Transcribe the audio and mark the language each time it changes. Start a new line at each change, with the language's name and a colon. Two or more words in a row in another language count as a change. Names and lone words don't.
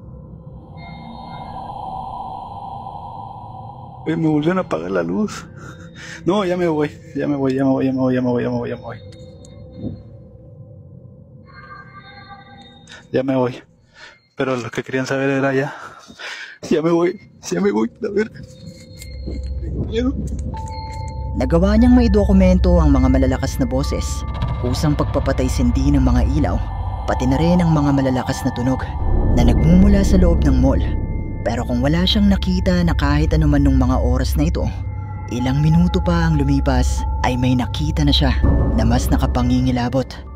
Spanish: Me volvieron a apagar la luz. No, ya me voy, ya me voy, ya me voy, ya me voy, ya me voy, ya me voy, ya me voy. Ya me voy. Pero lo que querían saber era ya. Ya me voy, la verga. Tengo miedo.
Filipino: Nagawa niyang maidokumento ang mga malalakas na boses, kusang pagpapatay-sindi ng mga ilaw, pati na rin ang mga malalakas na tunog na nagmumula sa loob ng mall. Pero kung wala siyang nakita na kahit anuman nung mga oras na ito, ilang minuto pa ang lumipas ay may nakita na siya na mas nakapangingilabot.